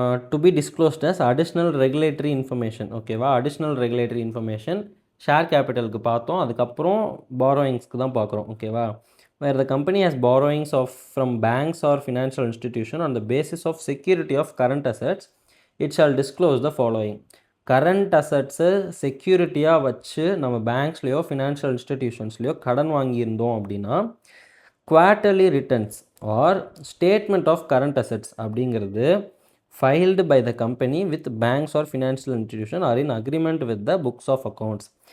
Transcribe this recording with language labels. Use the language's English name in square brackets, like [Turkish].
[English] To be disclosed as additional regulatory information. ஓகேவா? Additional regulatory information share கேபிட்டலுக்கு பார்த்தோம். [Tamil] அதுக்கப்புறம் பாரோயிங்ஸ்க்கு தான் பார்க்குறோம். ஓகேவா? [English] where the company has borrowings of from banks or financial institution on the basis of security of current assets, it shall disclose the following. [Tamil] Current assets செக்யூரிட்டியாக வச்சு நம்ம பேங்க்ஸ்லேயோ financial இன்ஸ்டிடியூஷன்ஸ்லேயோ கடன் வாங்கியிருந்தோம் அப்படின்னா [English] Quarterly returns or statement of current assets அப்படிங்கிறது filed by the company with banks or financial institution or in agreement with the books of accounts.